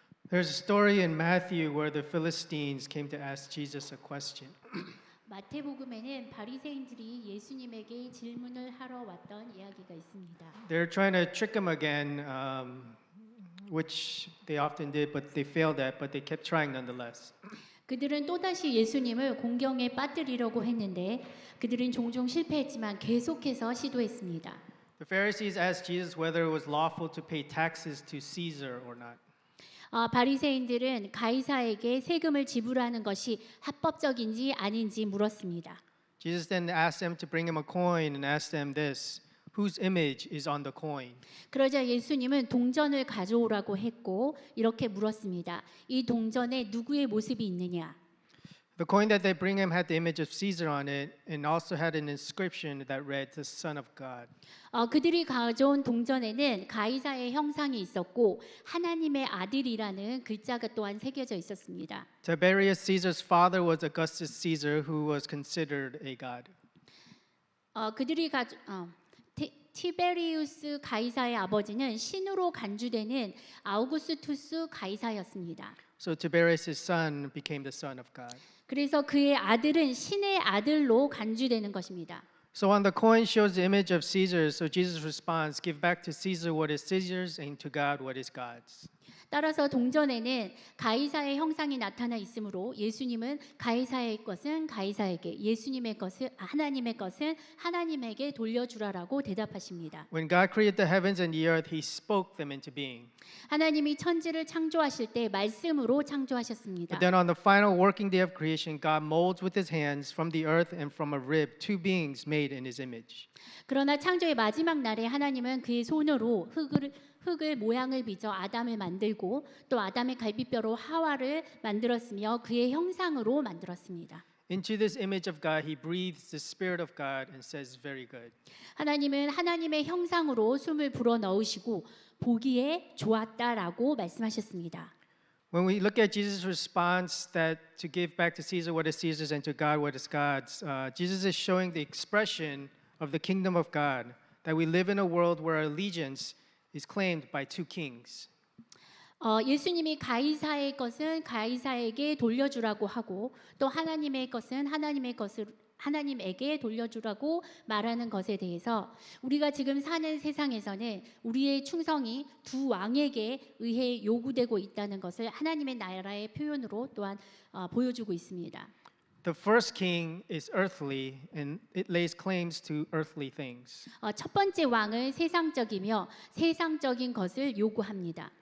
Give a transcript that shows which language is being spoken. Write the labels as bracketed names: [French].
[English] There's a story in Matthew where the Philistines came to ask Jesus a question. [Korean] 마태복음에는 바리새인들이 예수님에게 질문을 하러 왔던 이야기가 있습니다. [English] They're trying to trick him again, which they often did, but they failed at, but they kept trying nonetheless. [Korean] 그들은 또다시 예수님을 공경에 빠뜨리려고 했는데 그들은 종종 실패했지만 계속해서 시도했습니다. [English] The Pharisees asked Jesus whether it was lawful to pay taxes to Caesar or not. [Korean] 바리새인들은 가이사에게 세금을 지불하는 것이 합법적인지 아닌지 물었습니다. [English] Jesus then asked them to bring him a coin and asked them this, whose image is on the coin? [Korean] 그러자 예수님은 동전을 가져오라고 했고 이렇게 물었습니다. 이 동전에 누구의 모습이 있느냐? [English] The coin that they bring him had the image of Caesar on it and also had an inscription that read, the Son of God. [Korean] 그들이 가져온 동전에는 가이사의 형상이 있었고 하나님의 아들이라는 글자가 또한 새겨져 있었습니다. [English] Tiberius Caesar's father was Augustus Caesar, who was considered a god. [Korean] 그들이 티베리우스 가이사의 아버지는 신으로 간주되는 아우구스투스 가이사였습니다. [English] So Tiberius' son became the son of God. [Korean] 그래서 그의 아들은 신의 아들로 간주되는 것입니다. [English] So on the coin shows the image of Caesar. So Jesus responds, give back to Caesar what is Caesar's and to God what is God's. [Korean] 따라서 동전에는 가이사의 형상이 나타나 있으므로 예수님은 가이사의 것은 가이사에게, 예수님의 것은 하나님의 것은 하나님에게 돌려주라라고 대답하십니다. [English] When God created the heavens and the earth, He spoke them into being. [Korean] 하나님이 천지를 창조하실 때 말씀으로 창조하셨습니다. [English] But then on the final working day of creation, God molds with His hands from the earth and from a rib two beings made in His image. [Korean] 그러나 창조의 마지막 날에 하나님은 그의 손으로 흙을 모양을 빚어 아담을 만들고 또 아담의 갈비뼈로 하와를 만들었으며 그의 형상으로 만들었습니다. [English] Into this image of God, He breathes the Spirit of God and says, very good. [Korean] 하나님은 하나님의 형상으로 숨을 불어 넣으시고 보기에 좋았다라고 말씀하셨습니다. [English] When we look at Jesus' response that to give back to Caesar what is Caesar's and to God what is God's, Jesus is showing the expression of the kingdom of God, that we live in a world where allegiance is claimed by two kings. [Korean] 예수님이 가이사의 것은 가이사에게 돌려주라고 하고 또 하나님의 것은 하나님에게 돌려주라고 말하는 것에 대해서 우리가 지금 사는 세상에서는 우리의 충성이 두 왕에게 의해 요구되고 있다는 것을 하나님의 나라의 표현으로 또한 보여주고 있습니다. [English] The first king is earthly and it lays claims to earthly things. [Korean] 첫 번째 왕은 세상적이며 세상적인 것을 요구합니다.